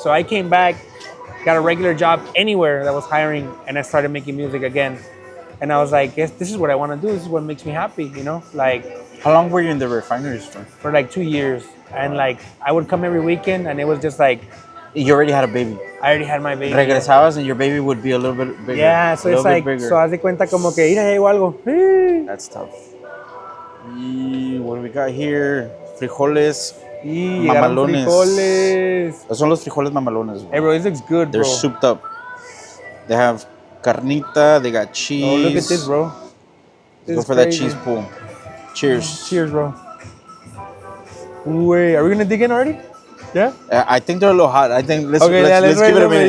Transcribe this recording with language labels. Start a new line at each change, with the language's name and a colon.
English: So I came back, got a regular job anywhere that was hiring, and I started making music again. And I was like, yes, this is what I want to do. This is what makes me happy, you know, like. How long were you in the refineries for? For like 2 years. And like, I would come every weekend and it was just like. You already had a baby. I already had my baby.
Spanish: Regresabas
English: and your baby would be a little bit bigger. Yeah, so it's like, so
Spanish: haz de cuenta como que, mira, llegó algo.
English: That's tough. What do we got here? Frijoles.
Spanish: Mamalones. Frijoles. Esos son los frijoles mamalones.
English: Hey bro, this looks good, bro. They're souped up. They have carnita, they got cheese. Oh, look at this, bro. Go for that cheese pool. Cheers. Cheers, bro. Wait, are we gonna dig in already? Yeah. I think they're a little hot. I think let's Okay, let's give it a minute.